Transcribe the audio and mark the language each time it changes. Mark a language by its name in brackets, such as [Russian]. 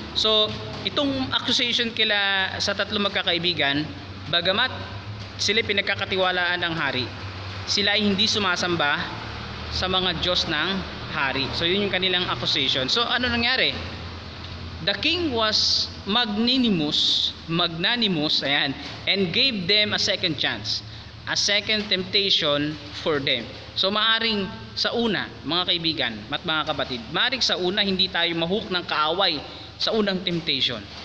[Filipino] So itong accusation kila sa tatlo magkakaibigan, bagamat sila pinagkakatiwalaan ng hari, sila ay hindi sumasamba sa mga Diyos ng hari. So yun yung kanilang accusation. So ano nangyari? [English] The king was magnanimous, ayan, and gave them a second chance, a second temptation for them. [Filipino] So maaring sa una, mga kaibigan at mga kapatid, maaring sa una hindi tayo mahook ng kaaway sa unang temptation.